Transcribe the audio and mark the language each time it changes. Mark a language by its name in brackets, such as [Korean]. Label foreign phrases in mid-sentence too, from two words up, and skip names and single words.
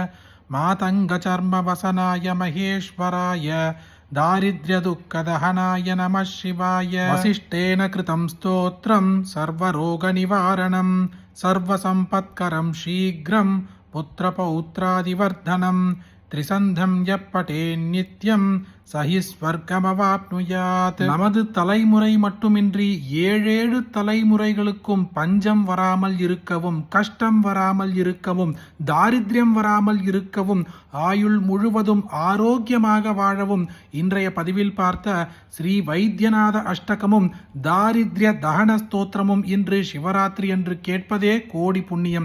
[Sanskrit] मातङ्गचर्मवसनाय महेश्वराय दारिद्र्यदुःखदहनाय नमः शिवाय वसिष्ठेन कृतं स्तोत्रं सर्वरोगनिवारणं सर्वसम्पत्करं शीघ्रं पुत्रपौत्रादिवर्धनं त्रिसन्ध्यं यपठेन्नित्यं स हि स्वर्गमवाप्नुयात्. [Tamil] நமது தலைமுறை மட்டுமின்றி ஏழேழு தலைமுறைகளுக்கும் பஞ்சம் வராமல் இருக்கவும், கஷ்டம் வராமல் இருக்கவும், தாரித்யம் வராமல் இருக்கவும், ஆயுள் முழுவதும் ஆரோக்கியமாக வாழவும் இன்றைய பதிவில் பார்த்த ஸ்ரீ வைத்தியநாத அஷ்டகமும் தாரித்ய தகன ஸ்தோத்திரமும் இன்று சிவராத்திரி என்று கேட்பதே கோடி புண்ணியம்.